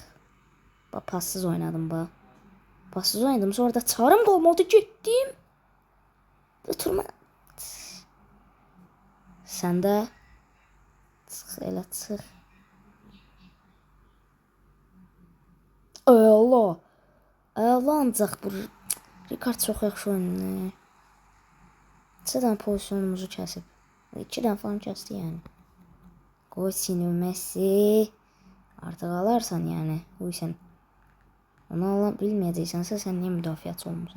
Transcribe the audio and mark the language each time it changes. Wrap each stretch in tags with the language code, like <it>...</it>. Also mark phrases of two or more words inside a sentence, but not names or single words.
<tr>Passız oynadım. Sonra da çarım kalmadı gittim. Oturma. Sen de çık. Allah.</tr> <az>Ancaq bu Ricard çox yaxşı oyundur. 2 dənə pozisyonumuzu kəsib. 2 dənə falan kəsdi yəni. Coutinho, Messi. Artıq alarsan yəni. Uysan. Onu ala bilməyəcəksənsə sən niyə müdafiəçi olmusan?</az>